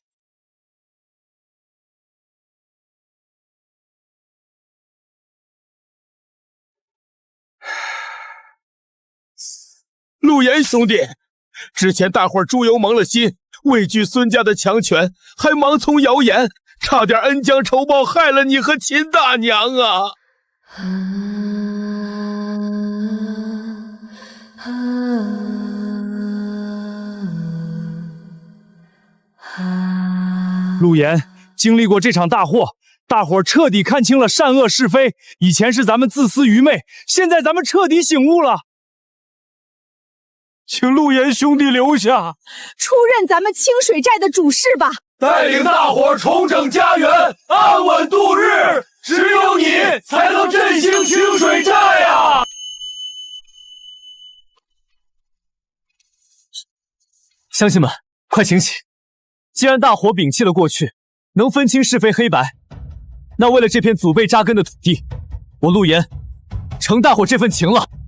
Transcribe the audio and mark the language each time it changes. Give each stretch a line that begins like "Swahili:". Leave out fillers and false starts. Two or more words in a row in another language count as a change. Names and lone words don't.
Chinese: 陸岩兄弟，之前大夥豬油蒙了心，畏懼孫家的強權，還盲從謠言，差點恩將仇報，害了你和秦大娘啊！陸岩經歷過這場大禍，大夥徹底看清了善惡是非。以前是咱們自私愚昧，現在咱們徹底醒悟了。請陸岩兄弟留下，出任咱们清水寨的主事吧，带領大夥重整家園，安穩度日。只有你才能振興清水寨啊！鄉親們，快醒起！既然大夥摒棄了過去，能分清是非黑白，那為了這片祖輩扎根的土地，我陸岩承大夥這份情了。